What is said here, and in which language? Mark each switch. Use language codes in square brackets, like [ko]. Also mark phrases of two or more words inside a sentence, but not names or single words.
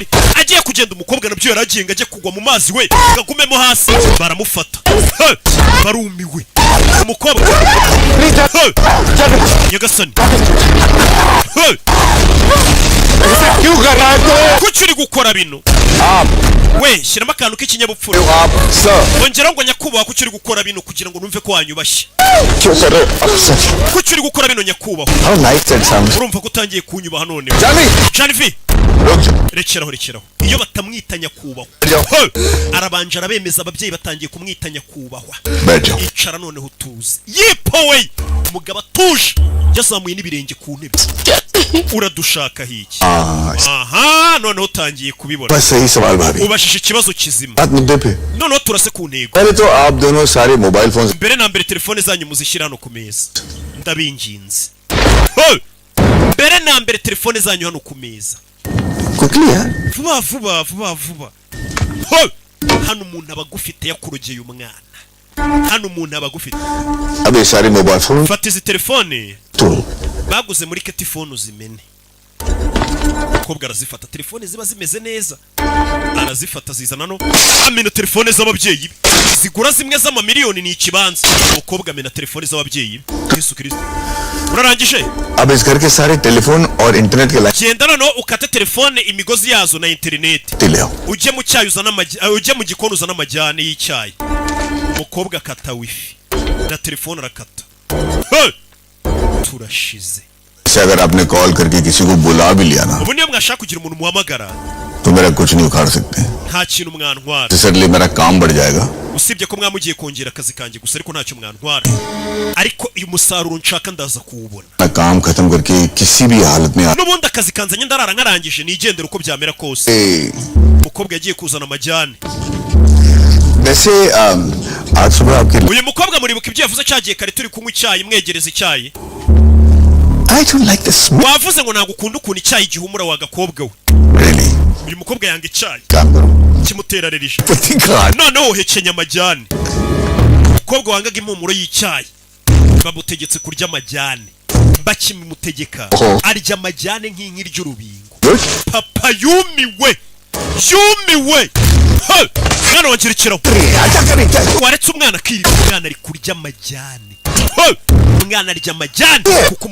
[rw] Agiye kugenda umukobwa nabyo yaragiye ngo ajye kugwa mu mazi we. Agumemo hasi. Baramufata. Hey! Barumiwe. Umukobwa. Hey! Nyagasani. Hey! [hi] क्यों कर रहा है तो [rw] Kuki uri gukora bino? We shyiramo akantu k'ikinyabupfura. [hi] आप सर [rw] Ongera ngo nyakubahwa kuki uri gukora bino kugira ngo numve ko wanyubashye. [hi] क्यों कर रहे हो सर [rw] Kuki uri gukora bino nyakubahwa? [en] how nice that sounds [rw] Urumva ko utangiye kunyubaha none. [hi] जानी [rw] Janvi. [hi] रुक जाओ [rw] Rekeraho. Iyo batamwita nyakubahwa. [hi] जाओ [rw] Arabanje arabemeza ababyeyi batangiye kumwita nyakubahwa. [hi] बैठ जाओ [rw] Icara noneho utuze. Yipowe. Umugabo atuje. Yazamuye n'ibirenge ku ntebe. Uradushaka hiki. Aha, noneho utangiye kubibona. [hi] बस सही सवाल भाभी [rw] Ubashije ikibazo kizima. [hi] बात मुद्दे पे [rw] Noneho turase ku ntego. [hi] पहले तो आप दोनों सारे [en] mobile phone [rw] Mbere na mbere telefone zanyu muzishyira hano ku meza. Ndabinginze. Hey! Mbere na mbere telefone zanyu hano ku meza. [hi] क्विकली यार [rw] Vuba. Hey! Hano umuntu aba agufite yakurogeye umwana. Hano umuntu aba agufite. [hi] अब ये सारे [en] mobile phone [rw] Fata izi telefone [hi] तो [rw] baguze muri Ketifone uzimene. Umukobwa arazifata telefone ziba zimeze neza. Arazifata zizana no amena telefone z'ababyeyi. Zigura zimwe z'amamiliyoni ni ikibanza. Umukobwa amena telefone z'ababyeyi. Yesu Kristo. Urarangije? [hi] अब इस घर के सारे टेलीफोन और इंटरनेट के लाइन [rw] Genda noneho ukate telefone imigozi yazo na internet. [hi] ले आओ [rw] Ujye mu cyayi uzana ujye mu gikoni uzana amajyane y'icyayi. Umukobwa akata wifi. na telefone arakata. Hey! Turashize. [hi] से अगर आपने कॉल करके किसी को बुला भी लिया ना [rw] ubu niyo mwashaka kugira umuntu muhamagara [hi] तो मेरा कुछ नहीं उखाड़ सकते [rw] nta kintu mwantwara [hi] इसलिए मेरा काम बढ़ जाएगा [rw] usibye ko mwamugiye kongera akazi kanjye gusa ariko ntacyo mwantwara ariko uyu musaruro nshaka ndaza kuwubona [hi] मैं काम खत्म करके किसी भी हालत में [rw] n'ubundi akazi kanzanye ndarara nkarangije nigendera uko byamera kose umukobwa yagiye kuzana amajyane [hi] वैसे आज सुबह आपके [rw] uyu mukobwa muribuka ibyo yavuze cyagiye kare turi kunywa icyayi mwegereza icyayi [en] I don't like this [rw] wavuze ngo ntabwo ukunda ukuntu icyayi gihumura wa gakobwa we [en] really [rw] uyu mukobwa yanga icyayi [hi] काम करो [rw] kimutera rerisha [hi] पति का [rw] noneho uhekenya amajyane umukobwa wangaga impumuro y'icyayi bamutegetse kurya amajyane bakimutegeka arya amajyane nk'inki ry'urubingo papa yumiwe mwana wangerekeraho waretse umwana akirirwa umwana ari kurya amajyane umwana arya amajyane kuko